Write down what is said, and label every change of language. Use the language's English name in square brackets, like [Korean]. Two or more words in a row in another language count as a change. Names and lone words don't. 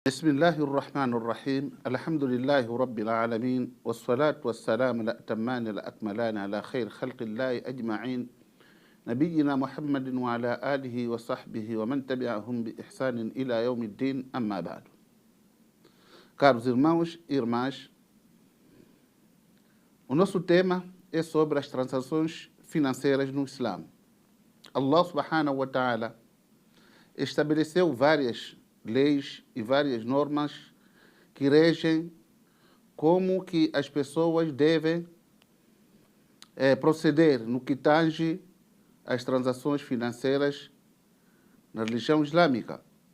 [Arabic] بسم الله الرحمن الرحيم الحمد لله رب العالمين والصلاة والسلام الأتمان الأكملان على خير خلق الله أجمعين نبينا محمد وعلى آله وصحبه ومن تبعهم بإحسان إلى يوم الدين أما بعد. [Portuguese] Caros irmãos e irmãs, o nosso tema é sobre as transações financeiras no Islã. Allah [Arabic] سبحانه وتعالى [Portuguese] estabeleceu várias leis e várias normas que regem como que as pessoas devem proceder no que tange às transações financeiras na religião islâmica.